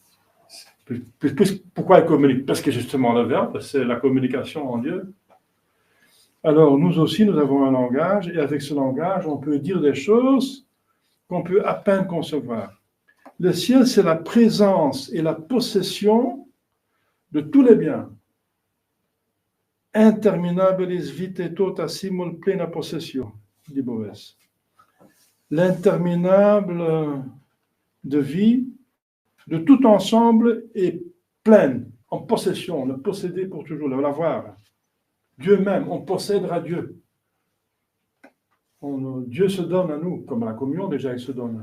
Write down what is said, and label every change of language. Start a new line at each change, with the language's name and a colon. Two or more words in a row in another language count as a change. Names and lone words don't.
French: Pourquoi elle communique? Parce que justement, le verbe, c'est la communication en Dieu. Alors, nous aussi, nous avons un langage, et avec ce langage, on peut dire des choses qu'on peut à peine concevoir. Le ciel, c'est la présence et la possession de tous les biens.
Latin: Interminabilis vitae tota simul plena possessio,
French: dit Boès. L'interminable de vie, de tout ensemble, est pleine, en possession, le posséder pour toujours, l'avoir. Dieu même, on possédera Dieu. Dieu se donne à nous, comme à la communion déjà, il se donne.